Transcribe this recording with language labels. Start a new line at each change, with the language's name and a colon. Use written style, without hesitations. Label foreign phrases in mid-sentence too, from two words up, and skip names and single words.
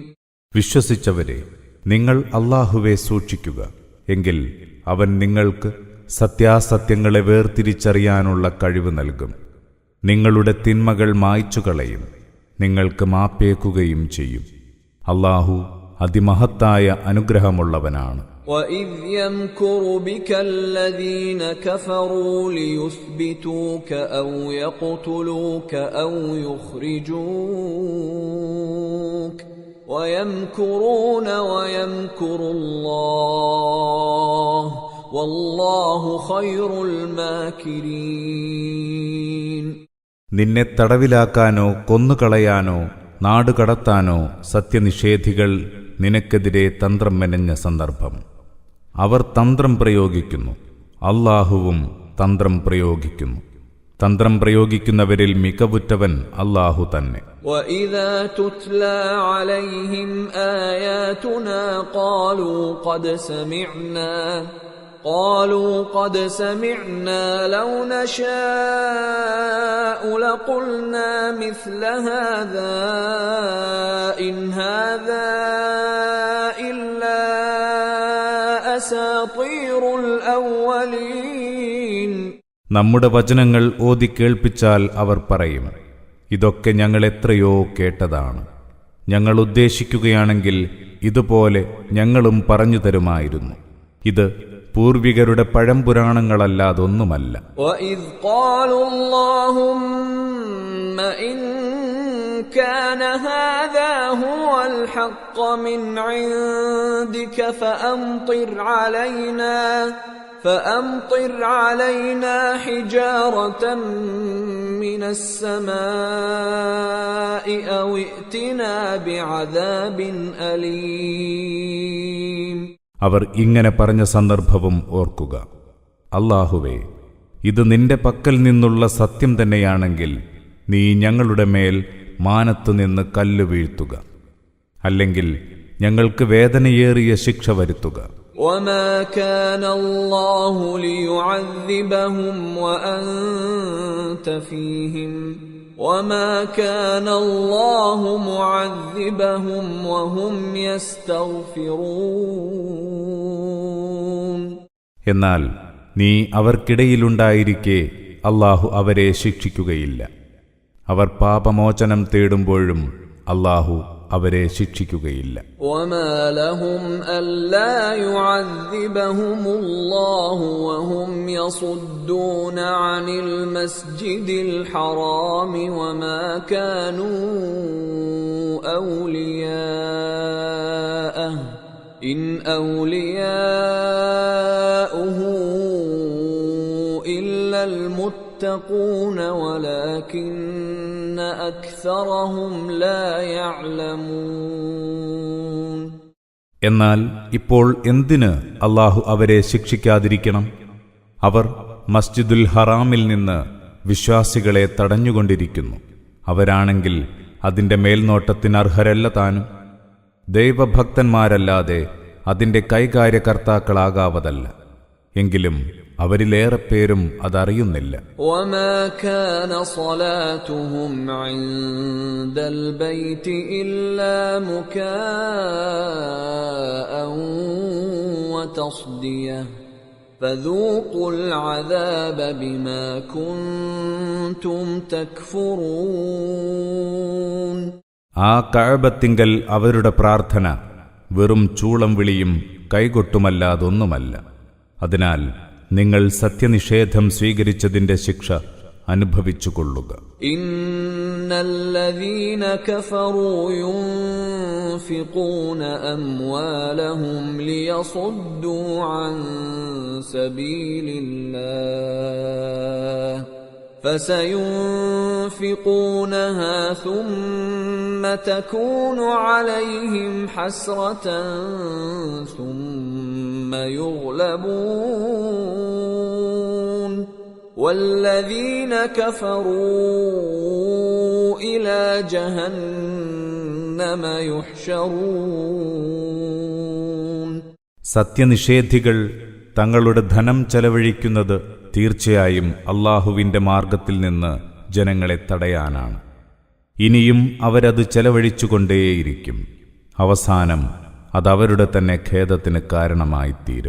Malayalam: വിശ്വസിച്ചവരെ, നിങ്ങൾ അല്ലാഹുവെ സൂക്ഷിക്കുക, എങ്കിൽ അവൻ നിങ്ങൾക്ക് സത്യാസത്യങ്ങളെ വേർതിരിച്ചറിയാനുള്ള കഴിവ് നൽകും. നിങ്ങളുടെ തിന്മകൾ മായ്ച്ചുകളയും, നിങ്ങൾക്ക് മാപ്പേക്കുകയും ചെയ്യും. അല്ലാഹു അതിമഹത്തായ അനുഗ്രഹമുള്ളവനാണ്.
Arabic: وَإِذْ يَمْكُرُ بِكَ الَّذِينَ كَفَرُوا لِيُثْبِتُوكَ أَوْ يَقْتُلُوكَ أَوْ يُخْرِجُوكَ وَيَمْكُرُونَ وَيَمْكُرُ اللَّهُ وَاللَّهُ خَيْرُ الْمَاكِرِينَ.
Malayalam: നിന്നെ തടവിലാക്കാനോ കൊന്നുകളയാനോ നാടുകടത്താനോ സത്യനിഷേധികൾ നിനക്കെതിരെ തന്ത്രം മെനഞ്ഞ സന്ദർഭം. അവർ തന്ത്രം പ്രയോഗിക്കുന്നു, അല്ലാഹുവും തന്ത്രം പ്രയോഗിക്കുന്നു. തന്ത്രം പ്രയോഗിക്കുന്നവരിൽ മികവുറ്റവൻ അല്ലാഹു തന്നെ.
Arabic: وَإِذَا تُتْلَى عَلَيْهِمْ آيَاتُنَا قالوا قد سمعنا لو نشاء لقلنا مثل هذا إن هذا إلا أساطير الأولين.
Malayalam: നമ്മുടെ വചനങ്ങൾ ഓതി കേൾപ്പിച്ചാൽ അവർ പറയും, ഇതൊക്കെ ഞങ്ങൾ എത്രയോ കേട്ടതാണ്. ഞങ്ങൾ ഉദ്ദേശിക്കുകയാണെങ്കിൽ ഇതുപോലെ ഞങ്ങളും പറഞ്ഞു തരുമായിരുന്നു. ഇത് പൂർവികരുടെ പഴംപുരാണങ്ങളല്ലാതൊന്നുമല്ല.
Arabic: وَإِذْ قَالُوا اللَّهُمَّ إِن كَانَ هَذَا هُوَ الْحَقَّ مِنْ عِندِكَ فَأَمْطِرْ عَلَيْنَا حِجَارَةً مِنَ السَّمَاءِ أَوْ ائْتِنَا بِعَذَابٍ أَلِيمٍ.
Malayalam: അവർ ഇങ്ങനെ പറഞ്ഞ സന്ദർഭവും ഓർക്കുക. അല്ലാഹുവേ, ഇത് നിന്റെ പക്കൽ നിന്നുള്ള സത്യം തന്നെയാണെങ്കിൽ നീ ഞങ്ങളുടെ മേൽ മാനത്തുനിന്ന് കല്ല് വീഴ്ത്തുക, അല്ലെങ്കിൽ ഞങ്ങൾക്ക് വേദനയേറിയ ശിക്ഷ വരുത്തുക.
Arabic: وَمَا كَانَ اللَّهُ لِيُعَذِّبَهُمْ وَأَنْتَ فِيهِمْ وما كان الله معذبهم وهم يستغفرون.
Malayalam: എന്നാൽ നീ അവർക്കിടയിലുണ്ടായിരിക്കെ അല്ലാഹു അവരെ ശിക്ഷിക്കുകയില്ല. അവർ പാപമോചനം തേടുമ്പോഴും അല്ലാഹു അവരെ ശിക്ഷിക്കുകയില്ല.
Arabic: وما لهم ألا يعذبهم الله وهم يصدون عن المسجد الحرام وما كانوا أولياءه إن أولياؤه إلا المتقون ولكن أكثرهم لا يعلمون.
Malayalam: എന്നാൽ ഇപ്പോൾ എന്തിന് അല്ലാഹു അവരെ ശിക്ഷിക്കാതിരിക്കണം? അവർ മസ്ജിദുൽ ഹറാമിൽ നിന്ന് വിശ്വാസികളെ തടഞ്ഞുകൊണ്ടിരിക്കുന്നു. അവരാണെങ്കിൽ അതിന്റെ മേൽനോട്ടത്തിന് അർഹരല്ല താനും. ദൈവഭക്തന്മാരല്ലാതെ അതിന്റെ കൈകാര്യകർത്താക്കളാകാവതല്ല. എങ്കിലും അവരിലേറെ പേരും അതറിയുന്നില്ല.
Arabic: وما كان صلاتهم عند البيت إلا مكاء وتصدية فذوقوا العذاب بما كنتم تكفرون.
Malayalam: ആ കഅബത്തിങ്കൽ അവരുടെ പ്രാർത്ഥന വെറും ചൂളം വിളിയും കൈകൊട്ടുമല്ലാതൊന്നുമല്ല. അതിനാൽ നിങ്ങൾ സത്യനിഷേധം സ്വീകരിച്ചതിന്റെ ശിക്ഷ അനുഭവിച്ചുകൊള്ളുക.
Arabic: إن الذين كفروا ينفقون أموالهم ليصدوا عن سبيل الله فسينفقونها ثم تكون عليهم حسرة ثم يغلبون والذين كفروا إلى جهنم يحشرون.
Malayalam: സത്യനിഷേധികൾ തങ്ങളുടെ ധനം ചെലവഴിക്കുന്നത് തീർച്ചയായും അല്ലാഹുവിന്റെ മാർഗത്തിൽ നിന്ന് ജനങ്ങളെ തടയാനാണ്. ഇനിയും അവരത് ചെലവഴിച്ചുകൊണ്ടേയിരിക്കും. അവസാനം അതവരുടെ തന്നെ ഖേദത്തിന് കാരണമായിത്തീരും.